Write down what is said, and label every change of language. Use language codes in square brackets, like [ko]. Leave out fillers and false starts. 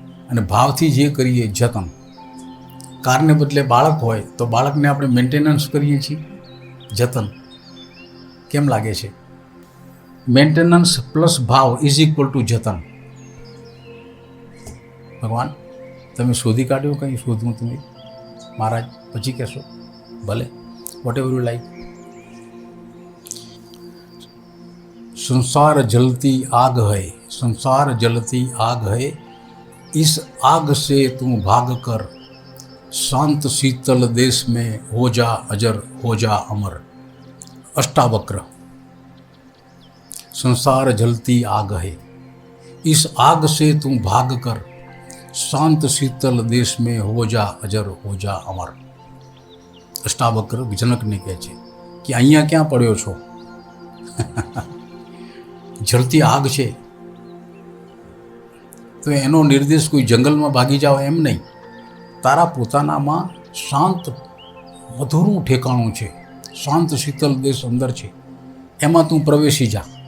[gu] અને ભાવથી જે કરીએ જતન. કારને બદલે બાળક હોય તો બાળકને આપણે મેન્ટેનન્સ કરીએ છીએ, જતન. કેમ લાગે છે? [en] Maintenance plus ભાવ is equal to જતન. [gu] ભગવાન તમે શોધી કાઢ્યું કંઈ? શોધવું તમે મહારાજ પછી કહેશો, ભલે, [en] Whatever you like. [hi] संसार जलती आग है, संसार जलती आग है, इस आग से तुम भाग कर शांत शीतल देश में हो जा अजर, हो जा अमर. अष्टावक्र. संसार जलती आग है, इस आग से तुम भाग कर शांत शीतल देश में हो जा अजर, हो जा अमर. [gu] અષ્ટાવક્ર જનકને કહે છે કે અહીંયા ક્યાં પડ્યો છો? જલતી આગ છે, તો એનો નિર્દેશ કોઈ જંગલમાં ભાગી જાઓ એમ નહીં. તારા પોતાનામાં શાંત મધુરનું ઠેકાણું છે, શાંત શીતલ દેશ અંદર છે, એમાં તું પ્રવેશી જા.